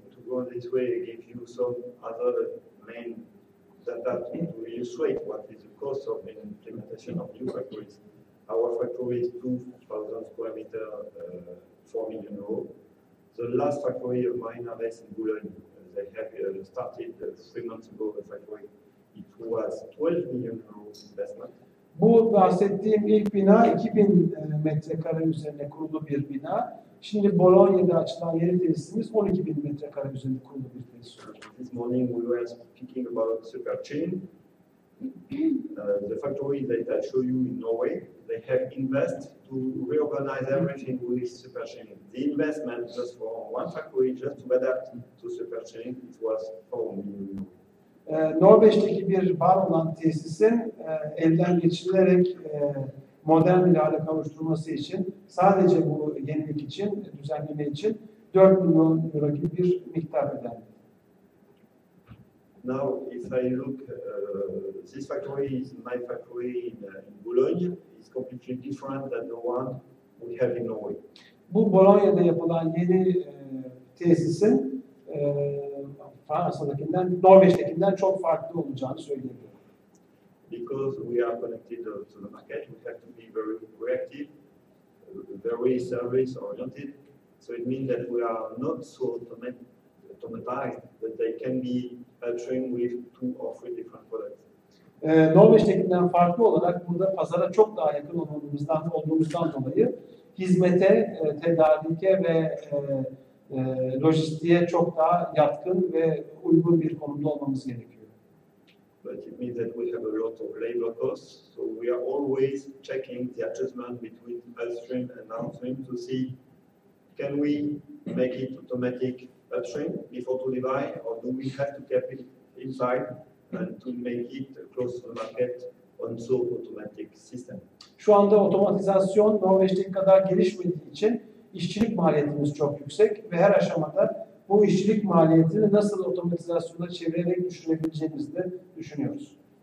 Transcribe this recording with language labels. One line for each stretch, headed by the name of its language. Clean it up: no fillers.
English: To go this way, I give you some other main data to illustrate what is the cost of the implementation of new factories. Our factory is 2,000 square meter, 4 million euros. The last factory of mine is in Bordum. They have started 3 months ago the factory. It was 12 million euros investment.
Turkish: Bu bahsettiğim ilk bina 2000 metrekare üzerine kurulu bir bina. Şimdi Bologna'da açılan yeni tesisimiz 12.000 metrekare üzerinde kurulu bir tesis.
English: This morning we were speaking about super chain. The factory that I show you in Norway, they have invested to reorganize everything with super chain. The investment just for one factory, just to adapt to super chain, it was 4 million euros.
Turkish: Norveç'teki bir var olan tesisin elden geçirilerek modern bir hale kavuşturması için sadece bu yenilik için, düzenleme için 4 milyon euro gibi bir miktar ödendi.
English: Now, if I look, this factory is my factory in Boulogne. It's completely different than the one we have in Norway.
Turkish: Bu Bologna'da yapılan yeni tesisin Fransa'dakinden, Norveç'tekinden çok farklı olacağını söyleyebilirim.
English: Because we are connected to the market, we have to be very reactive, very service oriented. So it means that we are not so automatized that they can be upstream with 2 or 3 different products.
Turkish: Norveç'tekinden farklı olarak burada pazara çok daha yakın olduğumuzdan dolayı hizmete, tedarike ve lojistiğe çok daha yatkın ve uygun bir konumda olmamız gerekiyor.
English: But it means that we have a lot of labor costs, so we are always checking the adjustment between upstream and downstream to see can we make it automatic upstream before to buy, or do we have to keep it inside and to make it close to the market also automatic system?
Turkish: Şu anda otomatizasyon Norveç'teki kadar gelişmediği için işçilik maliyetimiz çok yüksek ve her aşamada bu işçilik maliyetini nasıl otomatizasyona çevirerek düşürebileceğimizi de düşünüyoruz.